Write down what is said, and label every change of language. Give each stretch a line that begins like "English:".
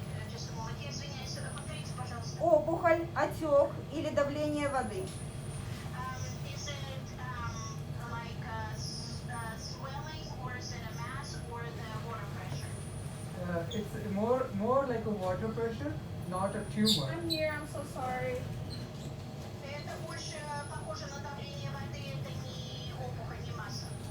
English: Just a moment.
Russian: Я извиняюсь, повторите, пожалуйста. Опухоль, отек или давление воды?
English: Is it like swelling, or is it a mass, or the water pressure? It's more like a water pressure, not a tumor. I'm here, I'm so sorry.
Russian: Это больше похоже на давление воды, это не опухоль, не масса.